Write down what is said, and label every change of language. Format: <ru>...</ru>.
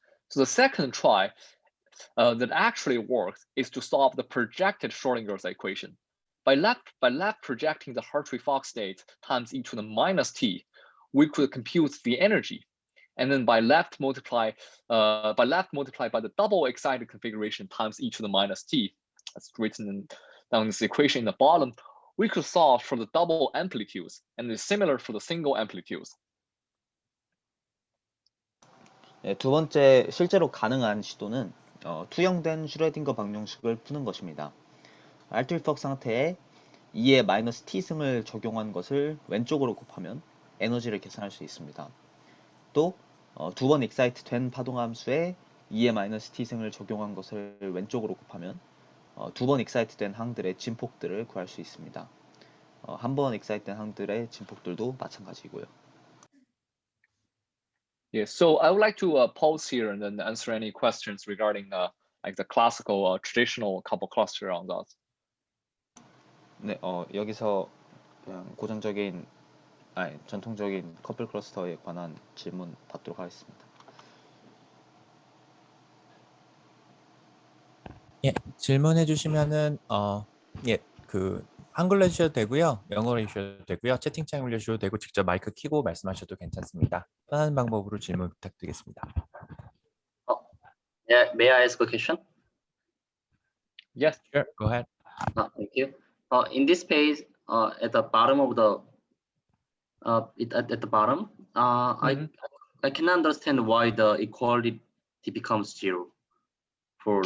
<en>So the second try that actually works is to solve the projected Schrodinger's equation. By left projecting the Hartree-Fock state times e to the minus t, we could compute the energy. And then by left multiply by the double excited configuration times e to the minus t, that's written down this equation in the bottom, we could solve for the double amplitudes, and it's similar for the single amplitudes.</en> <ko>두 번째 실제로 가능한 시도는 투영된 슈레딩거 방정식을 푸는 것입니다. 하트리-퍽 상태에 2의 마이너스 t승을 적용한 것을 왼쪽으로 곱하면 에너지를 계산할 수 있습니다. 또 두 번 익사이트 된 파동함수에 2의 마이너스 t승을 적용한 것을 왼쪽으로 곱하면 두 번 익사이트 된 항들의 진폭들을 구할 수 있습니다. 한 번 excited 된 항들의 진폭들도 마찬가지고요.</ko> <en>Yeah, so I would like to pause here and then answer any questions regarding like the classical traditional couple cluster on that.</en> <ko>네, 여기서 그냥 고전적인, 전통적인 커플 클러스터에 관한 질문 받도록 하겠습니다. 예, 질문해 주시면은 그 한글로 해주셔도 되고요, 영어로 해주셔도 되고요, 채팅창 올려주셔도 되고 직접 마이크 켜고 말씀하셔도 괜찮습니다. 편한 방법으로 질문 부탁드리겠습니다.</ko> <en>Yeah, may I ask a question? Yes. Sure, go ahead. Thank you. In this page, at the bottom of the at the bottom, I can understand why the equality becomes 0 for</en>